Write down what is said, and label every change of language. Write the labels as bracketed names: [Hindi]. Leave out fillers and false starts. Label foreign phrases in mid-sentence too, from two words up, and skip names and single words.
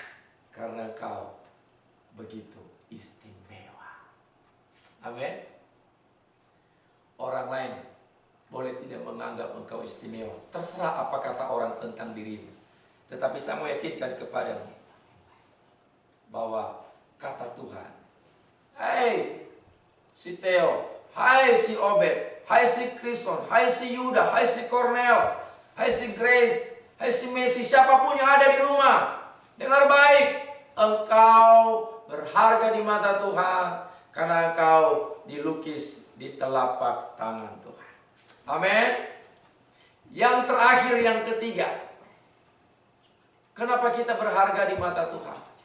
[Indonesian] Karena engkau begitu istimewa. Amin. Orang lain boleh tidak menganggap engkau istimewa. Terserah apa kata orang tentang dirimu. Tetapi saya mau yakinkan kepadamu bahwa kata Tuhan, hai si Theo, hai si Obed, hai si Krison, hai si Yuda, hai si Cornel, hai si Grace, hai si Messi, siapapun yang ada di rumah, dengar baik, engkau berharga di mata Tuhan karena engkau dilukis di telapak tangan Tuhan. Amin. Yang terakhir, yang ketiga, kenapa kita berharga di mata Tuhan?